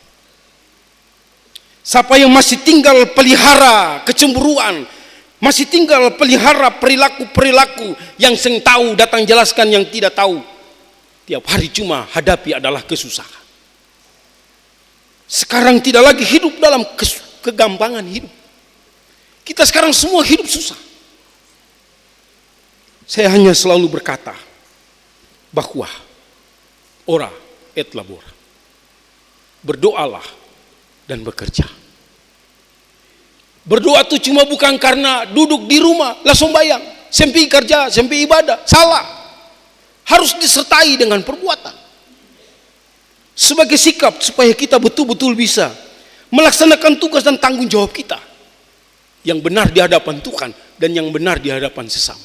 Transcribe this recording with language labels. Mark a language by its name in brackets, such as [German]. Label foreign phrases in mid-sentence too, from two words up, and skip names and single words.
[Indonesian] Siapa yang masih tinggal pelihara kecemburuan, masih tinggal pelihara perilaku-perilaku yang seng tahu datang jelaskan yang tidak tahu, tiap hari cuma hadapi adalah kesusahan. Sekarang tidak lagi hidup dalam kegampangan hidup. Kita sekarang semua hidup susah. Saya hanya selalu berkata bahwa [Latin] ora et labora, [Indonesian] berdoalah dan bekerja. Berdoa itu cuma bukan karena duduk di rumah langsung bayang, sempi kerja, sempi ibadah, salah. Harus disertai dengan perbuatan. Sebagai sikap supaya kita betul-betul bisa melaksanakan tugas dan tanggung jawab kita yang benar di hadapan Tuhan dan yang benar di hadapan sesama.